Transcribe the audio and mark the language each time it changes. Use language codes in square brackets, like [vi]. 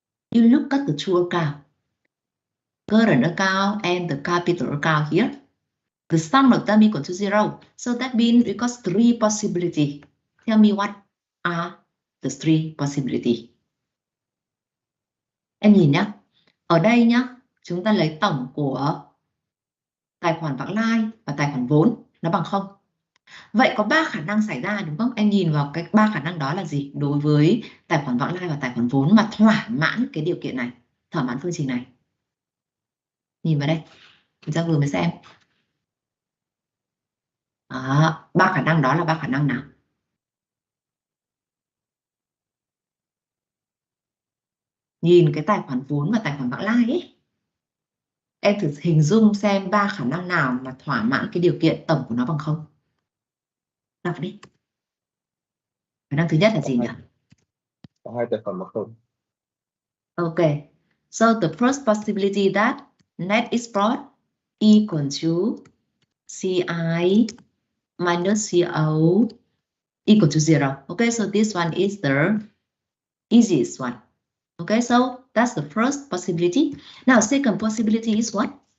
[en] You look at the two accounts, current account and the capital account here. The sum of them equal to zero. So that means we got three possibilities. Tell me what are the three possibilities. [vi] Em nhìn nhé. Ở đây nhá, chúng ta lấy tổng của tài khoản vãng lai và tài khoản vốn nó bằng 0. Vậy có 3 khả năng xảy ra đúng không? Em nhìn vào cái 3 khả năng đó là gì? Đối với tài khoản vãng lai và tài khoản vốn mà thỏa mãn cái điều kiện này, thỏa mãn phương trình này. Nhìn vào đây, mình ra vừa mới xem. Đó, ba khả năng đó là ba khả năng nào? Nhìn cái tài khoản vốn và tài khoản vãng lai ấy, em thử hình dung xem ba khả năng nào mà thỏa mãn cái điều kiện tổng của nó bằng không. Đọc đi. Khả năng thứ nhất là gì nhỉ? Cả hai tài khoản bằng không. [en] Okay. So the first possibility that net export equal to CI minus CO equal to 0. Okay, so this one is the easiest one. Okay, so that's the first possibility. Now, second possibility is what?